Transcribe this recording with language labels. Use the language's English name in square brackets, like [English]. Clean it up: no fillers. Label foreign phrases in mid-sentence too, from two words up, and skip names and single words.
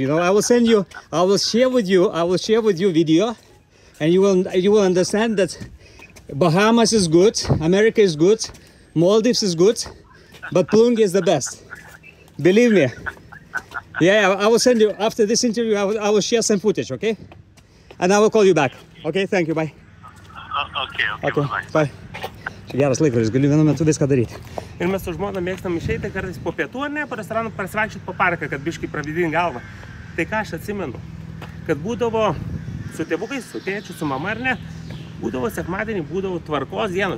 [English] I will share with you video, and you will understand that Bahamas is good, America is good, Maldives is good, but Plungė is the best. Believe me. Yeah, I will send you after this interview. I will share some footage, okay? And I will call you back. Okay, thank you. Bye. Okay, bye. [Lithuanian] Čia geras laikrodis, galiu vienu metu viską daryti. Ir mes su žmona mėgstam išeiti kartais po pietų, ar ne, po restoraną prasivaikščioti po parką, kad biškai pravidinį galvą. Tai ką aš atsimenu, kad būdavo su tėvukais, su tėčiu, su mama, ar ne, būdavo sekmadienį, būdavo tvarkos dienos.